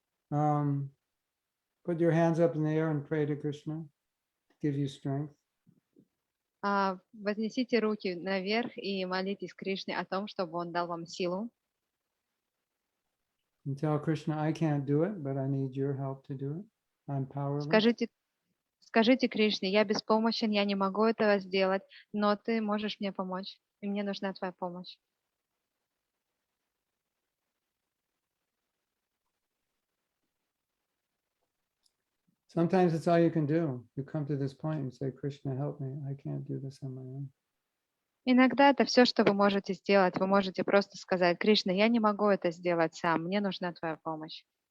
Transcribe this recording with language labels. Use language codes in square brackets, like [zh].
[en] put your hands up in the air and pray to Krishna to give you strength. [ru] Вознесите руки наверх и молитесь Кришне о том, чтобы он дал вам силу. [en] And tell Krishna, I can't do it, but I need your help to do it. I'm powerless. [ru] Скажите Кришне: я беспомощен, я не могу этого сделать, но ты можешь мне помочь, и мне нужна твоя помощь. [en] Sometimes it's all you can do. You come to this point and say, Krishna, help me. I can't do this on my own. [ru] Иногда это все, что вы можете сделать. Вы можете просто сказать: Кришна, я не могу это сделать сам, мне нужна твоя помощь.